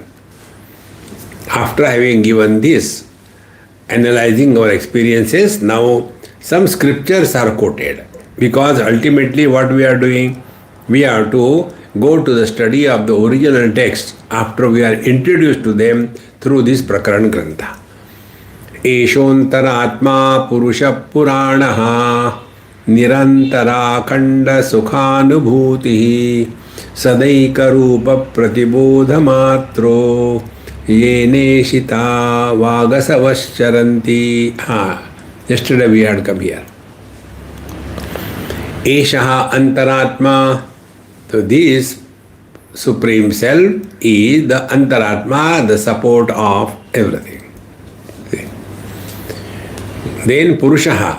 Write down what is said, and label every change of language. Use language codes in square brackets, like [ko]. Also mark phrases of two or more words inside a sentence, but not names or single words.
[en] After having given this, analyzing our experiences, now some scriptures are quoted, because ultimately what we are doing, we have to go to the study of the original text after we are introduced to them through this [sa] Prakaran Grantha. Eshontara Purusha Puranaha Nirantara Khanda Sukhanubhuti Sadaika Rupa Pratibodha Matro Yeneshita Vagasavascharanti. [en] Yesterday we had come here. [sa] Eshaha Antaratma. [en] So this Supreme Self is the Antaratma, the support of everything. See? Then Purushaha.